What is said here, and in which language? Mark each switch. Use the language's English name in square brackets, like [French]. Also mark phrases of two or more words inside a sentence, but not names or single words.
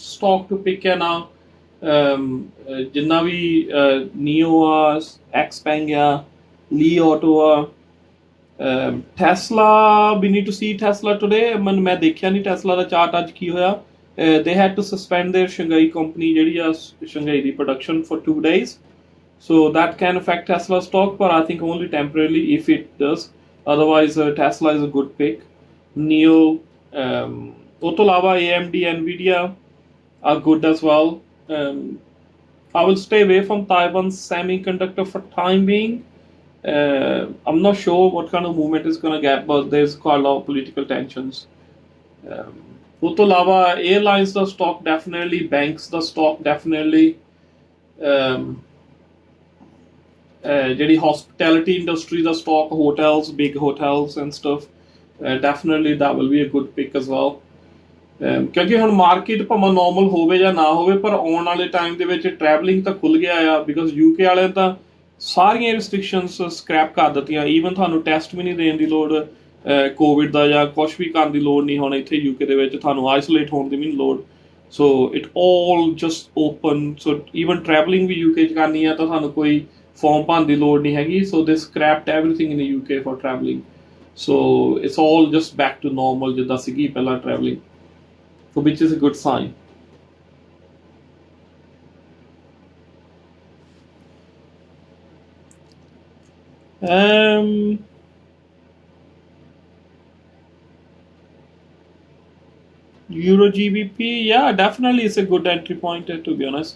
[English] stock to pick [Punjabi] ਹੈ now, ਜਿੰਨਾ ਵੀ Neo ਆ, Xpeng ਆ, Li Auto ਆ, [English] Tesla, we need to see Tesla today. [Punjabi] ਮੈਂ ਦੇਖਿਆ ਨਹੀਂ Tesla ਦਾ ਚਾਰਟ ਅੱਜ ਕੀ ਹੋਇਆ. [English] They had to suspend their Shanghai company [Punjabi] ਜਿਹੜੀ ਆ Shanghai ਦੀ [English] production for 2 days. So that can affect Tesla stock, but I think only temporarily if it does. Otherwise, Tesla is a good pick. Neo, [Punjabi] ਉਹ ਤੋਂ ਇਲਾਵਾ AMD, [English] Nvidia are good as well. I will stay away from Taiwan semiconductor for time being. I'm not sure what kind of movement is going to get, but there's quite a lot of political tensions. [Punjabi] ਉਹ ਤੋਂ ਇਲਾਵਾ [English] airlines ਦਾ stock definitely, banks ਦਾ stock definitely, ਜਿਹੜੀ hospitality industry ਦਾ stock, hotels, big hotels and stuff, definitely that will be a good pick as well. [Punjabi] ਕਿਉਂਕਿ ਹੁਣ ਮਾਰਕੀਟ ਭਾਵੇਂ ਨੋਰਮਲ ਹੋਵੇ ਜਾਂ ਨਾ ਹੋਵੇ, ਪਰ ਆਉਣ ਵਾਲੇ ਟਾਈਮ ਦੇ ਵਿੱਚ ਟਰੈਵਲਿੰਗ ਤਾਂ ਖੁੱਲ ਗਿਆ ਆ, ਬਿਕੋਜ਼ UK ਵਾਲਿਆਂ ਤਾਂ ਸਾਰੀਆਂ ਰਿਸਟ੍ਰਿਕਸ਼ਨਸ ਸਕ੍ਰੈਪ ਕਰ ਦਿੱਤੀਆਂ. ਈਵਨ ਤੁਹਾਨੂੰ ਟੈਸਟ ਵੀ ਨਹੀਂ ਦੇਣ ਦੀ ਲੋੜ ਕੋਵਿਡ ਦਾ, ਜਾਂ ਕੁਛ ਵੀ ਕਰਨ ਦੀ ਲੋੜ ਨਹੀਂ ਹੁਣ ਇੱਥੇ UK ਦੇ ਵਿੱਚ. ਤੁਹਾਨੂੰ ਆਈਸੋਲੇਟ ਹੋਣ ਦੀ ਵੀ ਨਹੀਂ ਲੋੜ. [English] So it all just open. So even traveling [Punjabi] ਭੀ UK ਚ ਕਰਨੀ ਹੈ ਤਾਂ ਸਾਨੂੰ ਕੋਈ form ਭਰਨੇ ਦੀ ਲੋੜ ਨਹੀਂ ਹੈਗੀ. [English] So they scrapped everything in the UK for traveling. So it's all just back to normal [Punjabi] ਜਿੱਦਾਂ ਸੀਗੀ ਪਹਿਲਾਂ [English] traveling. So which is a good sign. Um, Euro GBP, yeah, definitely it's a good entry point, to be honest.